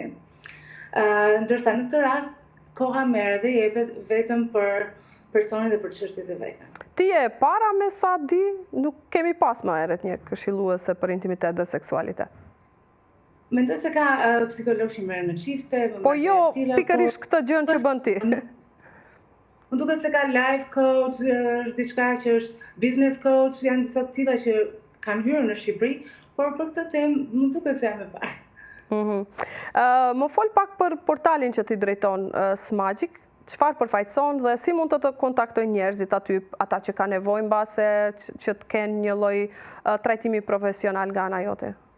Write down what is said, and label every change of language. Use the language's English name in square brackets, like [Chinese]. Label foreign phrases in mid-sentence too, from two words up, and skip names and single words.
[Albanian] Ndërsa në këtë rast koha merret dhe jepet vetëm për personin dhe për çështjet e veta. Ti e para me sa di, nuk kemi pas më herët një këshilluese për intimitet dhe seksualitet. Mendoj se ka psikologë që merren me çifte, po jo, pikërisht këtë gjën që bën ti. Më duket se ka [English] life coach, [Albanian] është diçka që është [English] business coach, [Albanian] janë disa të tilla që kanë hyrë në Shqipëri, por për këtë temë më duket se jam e parë. Më fol pak për portalin që ti drejton Smagjik, çfarë përfaqëson dhe si mund të kontaktojnë njerëzit aty, ata që kanë nevojë mbase që të kenë një lloj trajtimi profesional nga ana jote?